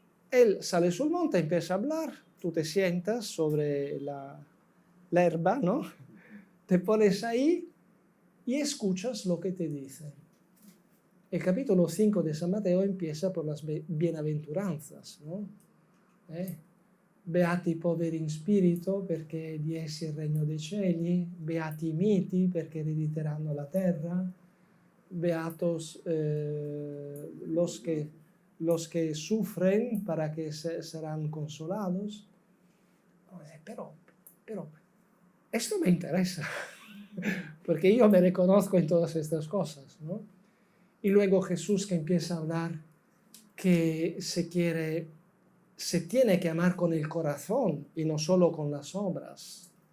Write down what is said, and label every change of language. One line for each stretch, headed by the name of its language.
Spanish: Él sale sul monte, empieza a hablar, tú te sientas sobre la herba, ¿no? Te pones ahí y escuchas lo que te dice. El capítulo 5 de San Mateo empieza por las bienaventuranzas, ¿no?
Italian: Beati i poveri in spirito, perché di essi è il regno dei cieli, beati i miti, perché erediteranno la terra,
Spanish: beatos los que sufren, para que serán consolados. Pero esto me interesa, porque yo me reconozco en todas estas cosas, ¿no? Y luego Jesús que empieza a hablar que se tiene que amar con el corazón y no solo con las obras.